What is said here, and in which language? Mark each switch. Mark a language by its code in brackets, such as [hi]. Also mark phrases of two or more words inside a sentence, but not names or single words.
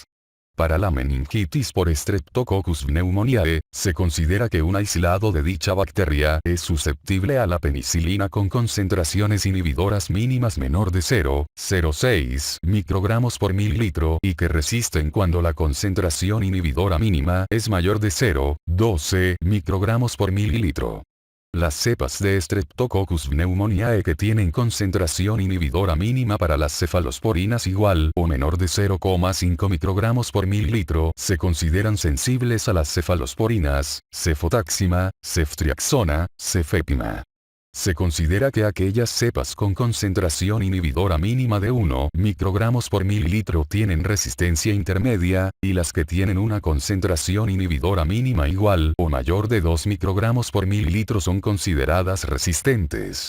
[es] Para la meningitis por Streptococcus pneumoniae, se considera que un aislado de dicha bacteria es susceptible a la penicilina con concentraciones inhibidoras mínimas menor de 0,06 microgramos por mililitro y que resisten cuando la concentración inhibidora mínima es mayor de 0,12 microgramos por mililitro. Las cepas de Streptococcus pneumoniae que tienen concentración inhibidora mínima para las cefalosporinas igual o menor de 0,5 microgramos por mililitro se consideran sensibles a las cefalosporinas, cefotaxima, ceftriaxona, cefepima. Se considera que aquellas cepas con concentración inhibidora mínima de 1 microgramos por mililitro tienen resistencia intermedia, y las que tienen una concentración inhibidora mínima igual o mayor de 2 microgramos por mililitro son consideradas resistentes.